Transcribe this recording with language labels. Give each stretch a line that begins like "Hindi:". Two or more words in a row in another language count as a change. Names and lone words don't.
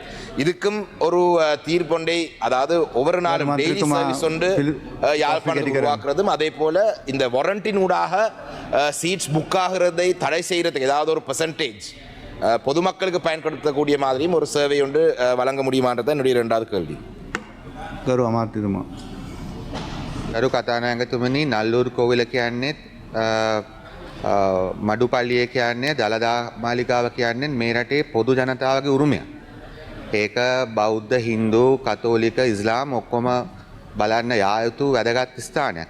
Tamil: இதுக்கும் ஒரு தீர்ப்பொண்டை அதாவது ஒவ்வொரு நாளும்
English: daily service
Tamil: ஒன்று யாழ்ப்பாணத்துக்கு உருவாக்குறதும் அதே போல் இந்த வாரண்டின் ஊடாக
English: seats book
Tamil: ஆகிறதை தடை செய்கிறதுக்கு ஏதாவது ஒரு பெர்சன்டேஜ் பொதுமக்களுக்கு பயன்படுத்தக்கூடிய மாதிரியும் ஒரு சேவை ஒன்று வழங்க முடியுமான்றது என்னுடைய இரண்டாவது கேள்வி.
Sinhala: ගරු කතානායකතුමනි නල්ලූරු කෝවිල කියන්නේ මඩුපල්ලිය කියන්නේ දළදා මාලිගාව කියන්නේ මේ රටේ පොදු ජනතාවගේ උරුමයක්. ඒක බෞද්ධ හින්දු කතෝලික ඉස්ලාම් ඔක්කොම බලන්න යා යුතු වැදගත් ස්ථානයක්.